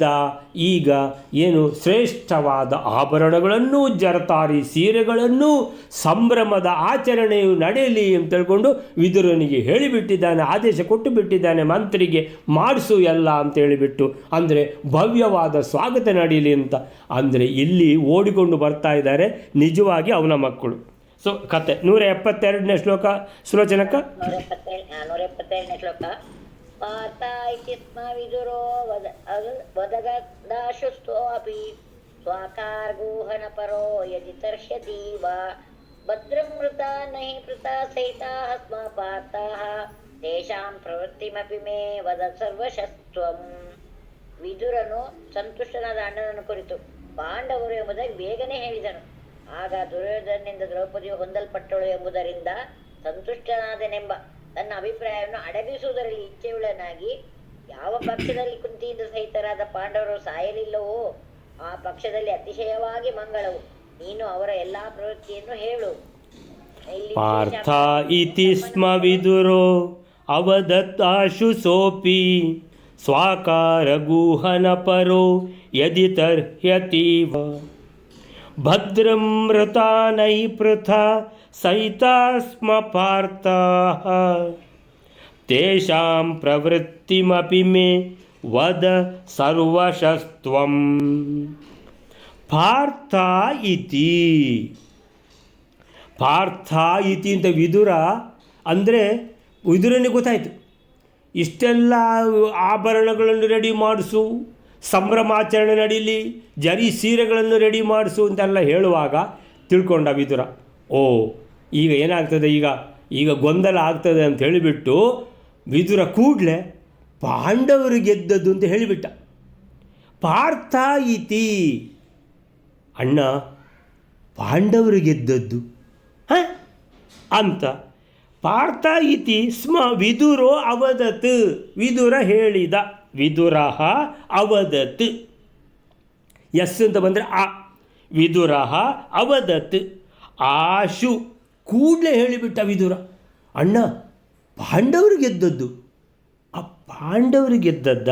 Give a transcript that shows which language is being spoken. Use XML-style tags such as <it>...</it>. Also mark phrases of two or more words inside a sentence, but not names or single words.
<kn>ಈಗ ಏನು ಶ್ರೇಷ್ಠವಾದ ಆಭರಣಗಳನ್ನು, ಜರತಾರಿ ಸೀರೆಗಳನ್ನು, ಸಂಭ್ರಮದ ಆಚರಣೆಯು ನಡೆಯಲಿ ಅಂತ ಹೇಳ್ಕೊಂಡು ವಿದುರನಿಗೆ ಹೇಳಿಬಿಟ್ಟಿದ್ದಾನೆ, ಆದೇಶ ಕೊಟ್ಟು ಬಿಟ್ಟಿದ್ದಾನೆ, ಮಂತ್ರಿಗೆ ಮಾಡಿಸು ಎಲ್ಲ ಅಂತ ಹೇಳಿಬಿಟ್ಟು. ಅಂದರೆ ಭವ್ಯವಾದ ಸ್ವಾಗತ ನಡೀಲಿ ಅಂತ. ಅಂದರೆ ಇಲ್ಲಿ ಓಡಿಕೊಂಡು ಬರ್ತಾ ಇದ್ದಾರೆ ನಿಜವಾಗಿ ಅವನ ಮಕ್ಕಳು. ಸೊ ಕತೆ 172ನೇ ಸುಲೋಚನಕ್ಕ 172ನೇ ಶ್ಲೋಕ.</kn> <sa>ಪಾರ್ಥ ಇತಿ ಸ್ಮ ವಿದುರೋ ವದಗದಾಶುಸ್ತೋಪಿ ಸ್ವಾಕಾರ್ಗೂಹನ ಪರೋ ಯದಿ ತರ್ಷ್ಯತಿ ವಾ ಭದ್ರಂ ಮೃತ ನಹಿ ಪೃತ ಸಹಿತಾಃ ಸ್ಮ ಪಾರ್ಥಾಃ ತೇಷಾಂ ಪ್ರವೃತ್ತಿಮಪಿ ಮೇ ವದ ಸರ್ವಶಸ್ತ್ವಂ.</sa> <kn>ವಿದುರನು ಸಂತುಷ್ಟನಾದ ಅಣ್ಣನನ್ನು ಕುರಿತು ಪಾಂಡವರು ಎಂಬುದಾಗಿ ಬೇಗನೆ ಹೇಳಿದನು. ಆಗ ದುರ್ಯೋಧನನಿಂದ ದ್ರೌಪದಿಯು ಹೊಂದಲ್ಪಟ್ಟಳು ಎಂಬುದರಿಂದ ಸಂತುಷ್ಟನಾದನೆಂಬ ತನ್ನ ಅಭಿಪ್ರಾಯವನ್ನು ಅಡಗಿಸುವುದರಲ್ಲಿ ಇಚ್ಛೆಯುಳ್ಳನಾಗಿ, ಯಾವ ಪಕ್ಷದಲ್ಲಿ ಕುಂತಿಯಿಂದ ಸಹಿತರಾದ ಪಾಂಡವರು ಸಾಯಲಿಲ್ಲವೋ ಆ ಪಕ್ಷದಲ್ಲಿ ಅತಿಶಯವಾಗಿ ಮಂಗಳವು. ನೀನು ಅವರ ಎಲ್ಲಾ ಪ್ರವೃತ್ತಿಯನ್ನು ಹೇಳು.</kn> <sa>ಪಾರ್ಥ ಇತಿ ಸ್ಮ ವಿದುರೋ ಅವದತ್ತಾಶು ಸೋಪಿ ಸ್ವಾಕಾರ ಗೂಹನ ಪರೋ ಯದಿ ತರ್ಹ್ಯತೀವ ಭದ್ರಂ ಮೃತಾ ನೈ ಪೃಥಾ ಸಹಿತಾ ಸ್ಮ ಪಾರ್ಥಾಃ ತೇಷಾಂ ಪ್ರವೃತ್ತಿಮಪಿ ಮೇ ವದ ಸರ್ವಶಸ್ತ್ವಂ. ಪಾರ್ಥ ಇತಿ</sa> <kn>ಅಂತ ವಿದುರ ಅಂದರೆ ವಿದುರನಿಗೆ ಗೊತ್ತಾಯಿತು, ಇಷ್ಟೆಲ್ಲ ಆಭರಣಗಳನ್ನು ರೆಡಿ ಮಾಡಿಸು, ಸಂಭ್ರಮಾಚರಣೆ ನಡೀಲಿ, ಜರಿ ಸೀರೆಗಳನ್ನು ರೆಡಿ ಮಾಡಿಸು ಅಂತೆಲ್ಲ ಹೇಳುವಾಗ ತಿಳ್ಕೊಂಡ ವಿದುರ, ಓ ಈಗ ಏನಾಗ್ತದೆ, ಈಗ ಗೊಂದಲ ಆಗ್ತದೆ ಅಂತ ಹೇಳಿಬಿಟ್ಟು ವಿದುರ ಕೂಡಲೇ ಪಾಂಡವರು ಗೆದ್ದದ್ದು ಅಂತ ಹೇಳಿಬಿಟ್ಟ.</kn> <sa>ಪಾರ್ಥ ಇತಿ,</sa> <kn>ಅಣ್ಣ ಪಾಂಡವರು ಗೆದ್ದದ್ದು ಅಂತ.</kn> <sa>ಪಾರ್ಥ ಇತಿ ಸ್ಮ ವಿದುರೋ ಅವದತ್,</sa> <kn>ವಿದುರ ಹೇಳಿದ,</kn> <sa>ವಿದುರಃ ಅವದತ್,</sa> <kn>ಎಸ್ ಅಂತ ಬಂದರೆ ಆ,</kn> <sa>ವಿದುರಃ ಅವದತ್ ಆಶು,</sa> <kn>ಕೂಡಲೇ ಹೇಳಿಬಿಟ್ಟ ವಿದುರ, ಅಣ್ಣ ಪಾಂಡವರು ಗೆದ್ದದ್ದು. ಆ ಪಾಂಡವರು ಗೆದ್ದದ್ದ.</kn>